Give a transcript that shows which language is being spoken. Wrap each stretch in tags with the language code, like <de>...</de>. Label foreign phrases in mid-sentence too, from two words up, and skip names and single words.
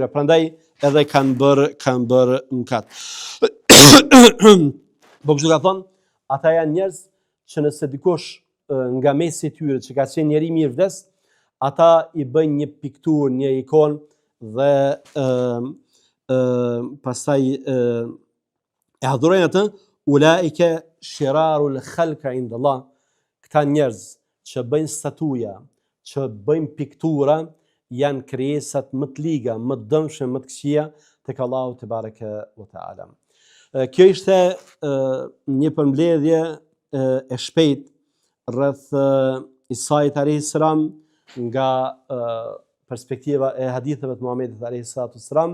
<sq>Prandaj edhe kanë bërë mëkat. Po kështu ka thonë, ata janë njerëz që nëse dikush nga mesi i tyre që ka qenë njeri mirë vdes, ata i bëjnë një pikturë, një ikon dhe pastaj e adhurojnë atë,</sq> <ar>أولئك شرار الخلق عند الله.</ar> <sq>Këta njerëz që bëjnë statuja, që bëjnë piktura, janë krijesat më të liga, më të dëmshme, më të këqija tek Allahu</sq> <ar>تبارك وتعالى.</ar> <sq>Kjo ishte një përmbledhje e shpejt rreth Isait</sq> <ar>عليه السلام</ar> <sq>nga perspektiva e haditheve të Muhamedit</sq> <ar>عليه السلام.</ar>